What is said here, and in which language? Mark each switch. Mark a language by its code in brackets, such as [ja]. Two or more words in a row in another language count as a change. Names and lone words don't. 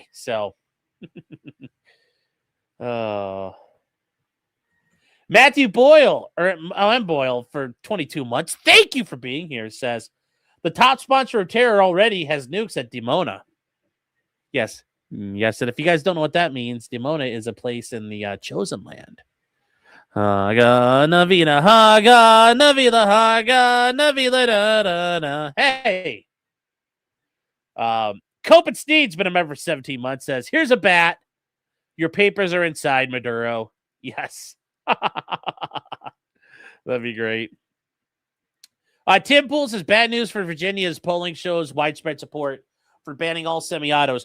[en] So, Matthew Boyle or M. Boyle for 22 months. Thank you for being here. Says the top sponsor of terror already has nukes at Dimona. Yes. Yes. And if you guys don't know what that means, Dimona is a place in the Chosen Land. Haga, Navina, Haga, Navila, Haga, Navila, da, da, da. Hey. Cope and Sneed's been a member for 17 months. Says, here's a bat. Your papers are inside, Maduro. Yes. That'd be great. Tim Poole says, bad news for Virginia's polling shows widespread support for banning all semi-autos.